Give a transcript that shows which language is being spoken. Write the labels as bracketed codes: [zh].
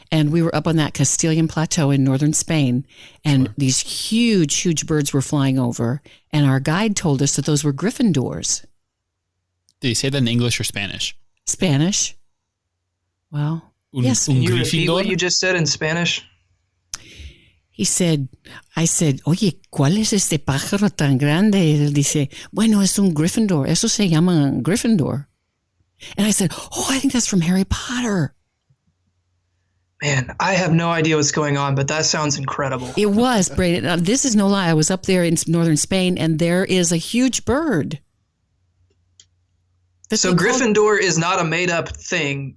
[en] And we were up on that Castilian plateau in northern Spain, and these huge, huge birds were flying over, and our guide told us that those were Gryffindors. Did he say that in English or Spanish? Spanish. Well, yes. Can you repeat what you just said in Spanish? I said, [es] oye, ¿cuál es este pájaro tan grande? Y él dice, bueno, es un Gryffindor. Eso se llama Gryffindor. [en] And I said, oh, I think that's from Harry Potter. Man, I have no idea what's going on, but that sounds incredible. It was, Braden. This is no lie. I was up there in northern Spain, and there is a huge bird. So Gryffindor is not a made-up thing.